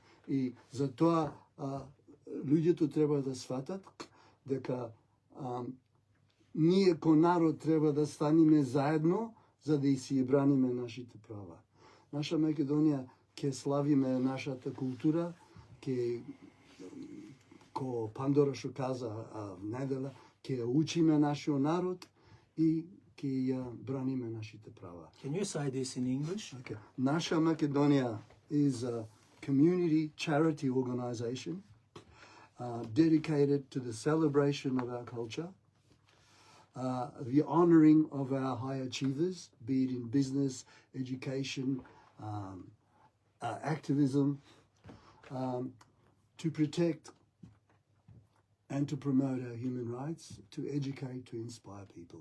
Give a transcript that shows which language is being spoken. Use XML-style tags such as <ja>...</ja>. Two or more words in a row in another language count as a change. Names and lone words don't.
<mk>И затоа луѓето треба да сватат дека ние ко народ треба да станеме заедно за да и си браниме нашите права. Наша Македонија ќе славиме нашата култура, ко Пандора што каза недела, ќе учиме нашиот народ и ќе ја браниме нашите права.</mk> <en>Can you say this in English? Okay. Наша Македонија is a community charity organization dedicated to the celebration of our culture, the honouring of our high achievers, be it in business, education, activism, to protect and to promote our human rights, to educate, to inspire people.</en>